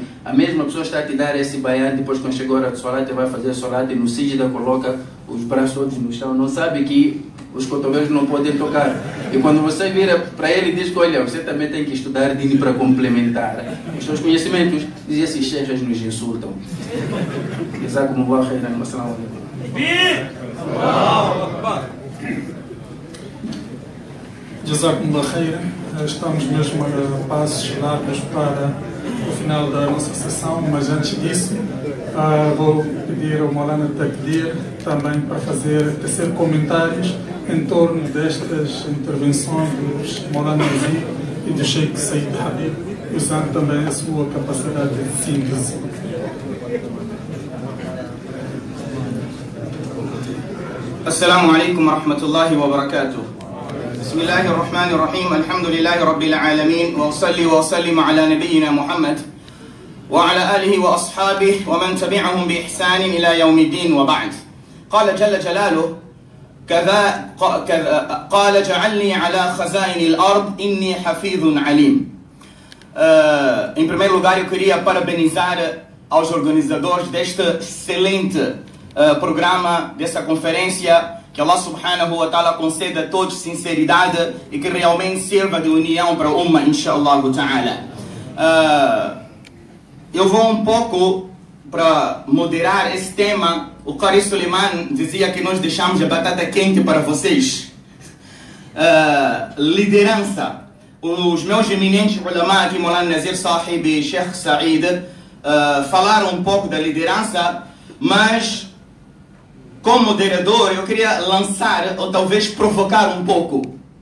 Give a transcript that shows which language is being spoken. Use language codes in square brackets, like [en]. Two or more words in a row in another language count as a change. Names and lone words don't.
[pt] A mesma pessoa está a te dar esse baiano, depois quando chegou a hora de solat, vai fazer solat e no sijda coloca os braços todos no chão. Não sabe que os cotovelos não podem tocar. E quando você vira para ele e diz que: olha, você também tem que estudar dini para complementar os seus conhecimentos, diz: esses cheikhs nos insultam. [ar] جزاكم الله خيرا. السلام عليكم. جزاكم الله خيرا. [pt] Estamos mesmo a passos largos para o final da nossa sessão, mas antes disso vou pedir ao Maulana Takdir também para tecer comentários em torno destas intervenções dos Maulana Nazir e do Sheikh Said Habib, usando também a sua capacidade de síntese. [ar] السلام عليكم ورحمة الله وبركاته. بسم الله الرحمن الرحيم الحمد لله رب العالمين وأصلي وأسلم على نبينا محمد وعلى آله وأصحابه ومن تبعهم بإحسان إلى يوم الدين وبعد. قال جل جلاله: قال جعلني على خزائن الأرض إني حفيظ عليم. [pt] Em primeiro lugar, eu queria parabenizar aos organizadores deste excelente programa, dessa conferência. Que [ar] الله سبحانه وتعالى [pt] conceda a todos sinceridade e que realmente sirva de união para a Ummah, [ar] إن شاء الله تعالى. [pt] Eu vou um pouco para moderar esse tema. O Qari Suleiman dizia que nós deixamos a batata quente para vocês. Liderança. Os meus eminentes ulama aqui, Maulana Nazir Sahib e Sheikh Said, falaram um pouco da liderança, mas como moderador eu queria lançar ou talvez provocar um pouco.